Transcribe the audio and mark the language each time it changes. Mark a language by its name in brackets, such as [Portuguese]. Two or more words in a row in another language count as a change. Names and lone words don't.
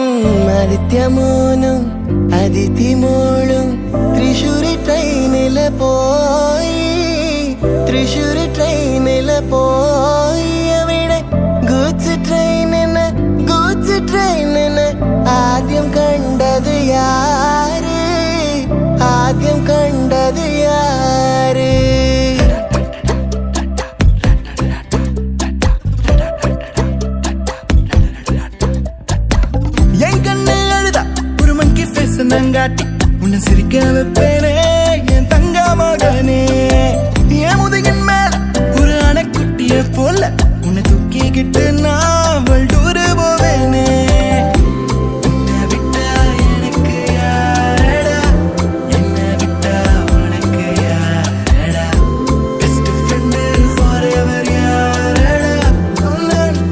[Malayalam] ആദിത്യമോനും അതിഥി മോളും തൃശ്ശൂര് ട്രെയിനില് പോയി തൃശ്ശൂര് ട്രെയിനില് പോയി അവിടെ ഗൂഡ്സ് ട്രെയിനിന് ആദ്യം കണ്ടത് യാര് ആദ്യം കണ്ടത് യാര് [Tamil] நங்காட்டி உன்னை சிரிக்க வைப்பேனே என் தங்க மகனே என் முதுகின் மேல ஒரு அணைக்குட்டிய போல உன்னை தூக்கிக்கிட்டு நான் வல்டூரு போவேனே உன்னை விட்டா எனக்கு யாரடா என்னை விட்டா உனக்கு யாரடா [English] best friend forever [Tamil] யாரடா